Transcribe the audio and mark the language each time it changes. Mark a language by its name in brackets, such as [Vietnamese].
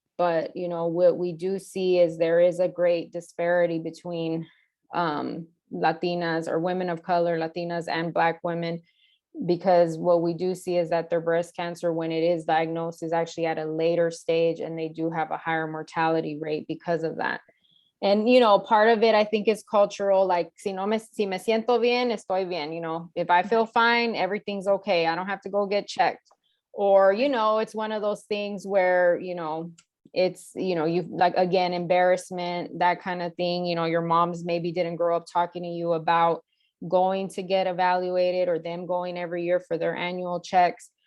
[English] But, what we do see is there is a great disparity between Latinas, or women of color, Latinas and Black women, because what we do see is that their breast cancer, when it is diagnosed, is actually at a later stage, and they do have a higher mortality rate because of that. And, part of it, I think, is cultural. [Spanish] Like, si me siento bien, estoy bien. [English] If I feel fine, everything's okay. I don't have to go get checked. Or, it's one of those things where, it's, you like, again, embarrassment, that kind of thing. Your moms maybe didn't grow up talking to you about going to get evaluated, or them going every year for their annual checks.